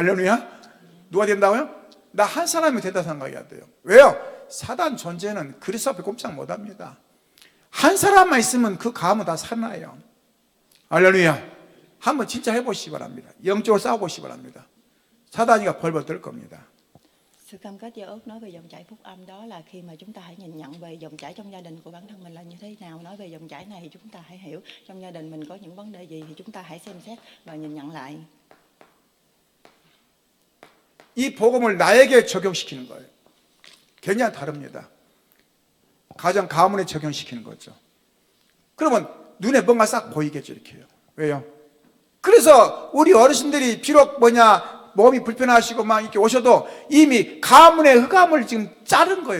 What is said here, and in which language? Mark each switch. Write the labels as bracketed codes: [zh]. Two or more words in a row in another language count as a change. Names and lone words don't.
[ko] 할렐루야. 누가 된다고요? 나 한 사람이 된다 생각해야 돼요. 왜요? 사단 존재는 그리스도 앞에 꼼짝 못합니다. 한 사람만 있으면 그 가문 다 살아나요. 할렐루야. 한번 진짜 해보시기 바랍니다. 영적으로 싸워보시기 바랍니다. 사단이가 벌벌 떨 겁니다. [vi] Sự cam kết giao ước nói về dòng chảy phúc âm đó là khi mà chúng ta hãy nhìn nhận về dòng chảy trong gia đình của bản thân mình là như thế nào. Nói về dòng chảy này thì chúng ta hãy hiểu trong gia đình mình có những vấn đề gì thì chúng ta hãy xem xét và nhìn nhận lại. [ko] 이 복음을 나에게 적용시키는 거예요. 굉장히 다릅니다. 가정 가문에 적용시키는 거죠. 그러면 눈에 뭔가 싹 보이겠죠. 이렇게요. 왜요? 그래서 우리 어르신들이 비록 몸이 불편하시고 막 이렇게 오셔도 이미 가문의 흑암을 지금 자른 거예요.